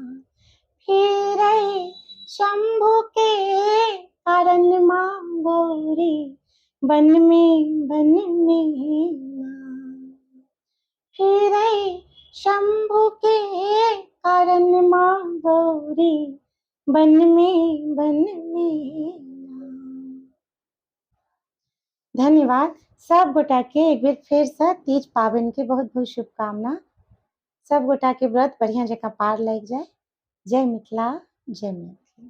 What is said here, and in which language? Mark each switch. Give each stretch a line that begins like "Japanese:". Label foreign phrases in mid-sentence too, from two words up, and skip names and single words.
Maithili: फिरै शंभु के कारण माँ गौरी बन में ना फिरै शंभु के कारण माँ गौरी बन में ना। धन्यवाद। सब गोटा के एक बेर फेर से तीज पाबनि के बहुत बहुत शुभकामना। सब गोटा के व्रत बढ़िया जकाँ पार लागि जाय। जय मिथिला, जय मैथिली।